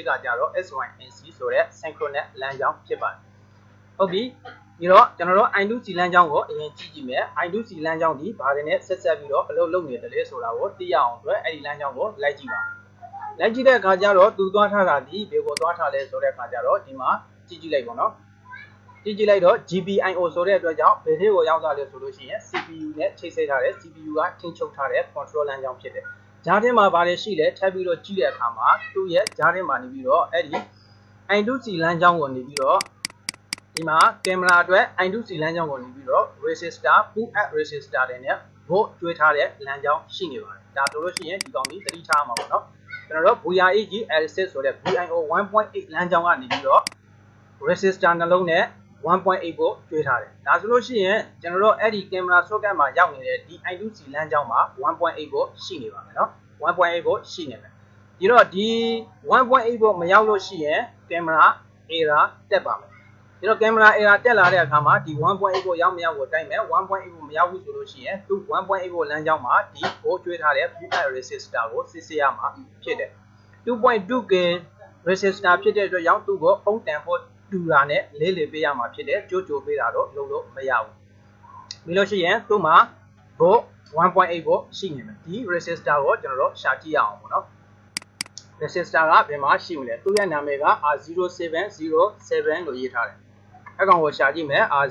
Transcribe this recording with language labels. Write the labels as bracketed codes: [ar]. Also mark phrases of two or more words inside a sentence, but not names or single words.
[my] ကကြတော့ SYNC ဆိုတဲ့ synchronous လမ်းကြောင်းဖြစ်ပါတယ်ဟုတ်ပြီပြီးတော့ကျွန်တော်တို့ I2C လမ်းကြောင်းကိုအရင်ကြည့်ကြည့်မယ် I2C လမ်းကြောင်းဒီဘာတွေနဲ့ဆက်ဆက်ပြီးတော့အလုပ်လုပ်နေတယ်လဲဆိုတာကိုသိရအောင်အတွက်အဲ့ဒီလမ်းကြောင်းကိုလိုက်ကြည့်ပါလိုက်ကြည့်တဲ့အခါကျတော့သူသွားထားတာဒီဘယ်ကိုသွားထားလဲဆိုတဲ့အခါကျတော့ဒီမှာကြည့်လိုက်ပါနော်ကြည့်လိုက်တော့ GPIO ဆိုတဲ့အတွက်ကြောင့်ဘယ်ထဲကိုရောက် သွားလဲဆိုလို့ရှိရင် CPU နဲ့ချိတ်ဆက်ထားတဲ့ CPU ကထိန်းချုပ်ထားတဲ့ control လမ်းကြောင်းဖြစ်တယ်ဂျားထဲမှာဘာတွေရှိလဲထပ်ပြီးတော့ကြည့်တဲ့အခါမှာသူ့ရဲ့ဂျားထဲမှာနေပြီးတော့အဲ့ဒီ I2C လမ်းကြောင်းကိုနေပြီးတော့ဒီမှာကင်မရာအတွက် I2C လမ်းကြောင်းကိုနေပြီးတော့ resistor [en] pull up resistor [my] တွေနဲ့ volt ကျွေးထားတဲ့လမ်းကြောင်းရှိနေပါတယ်ဒါဆိုလို့ရှိရင်ဒီကောင်ကြီးသတိထားမှာပေါ့နော်ကျွန်တော်တို့ VREG L6 ဆိုတဲ့ VIO 1.8 လမ်းကြောင်းကနေပြီးတော့ resistor နှလုံးနဲ့ 1.8 ကိုကျွေးထားတယ်ဒါဆိုလို့ရှိရင် ကျွန်တော်တို့အဲ့ဒီကင်မရာ socket မှာရောက်နေတဲ့ဒီ I2C လမ်းကြောင်းမှာ 1.8 ကိုရှိနေပါမယ်နော် 1.8 ကိုရှိနေမယ်ဒီတော့ဒီ 1.8 ကိုမရောက်လို့ရှိရင်က င်မရာ error တက်ပါမယ်ဒီတော့ကင်မရာ error တက်လာတဲ့အခါမှာဒီ 1.8 ကိုရောက်မရောက်ကိုတိုက်မယ် 1.8 ကိုမရောက်ဘူးဆိုလို့ ရှိရင်သူ 1.8 ကိုလမ်းကြောင်းမှာဒီကိုကျွေးထားတဲ့ [en] pull up resistor [my] ကိုစစ်ဆေးရမှာဖြစ်တယ် 2.2k resistor ဖြစ်တဲ့အတွက်ကြောင့်သူ့ကိုအုံတန်ဖို့တူတာနဲ့လေးလေးပေးရမှာဖြစ်တယ်ကြိုးကြိုးပေးတာတော့လုပ်လို့မရဘူးပြီးလို့ရှိရင်သူ့မှာ volt 1.8 volt ရှိနေမယ်ဒီ resistor ကိုကျွန်တော်တို့ရှာကြည့်ရအောင်ပေါ့နော် resistor ကဘယ်မှာရှိမလဲသူ့ရဲ့နာမည်က R0707 လို့ရေးထားတယ်အကောင်ကိုရှာကြည့်မယ်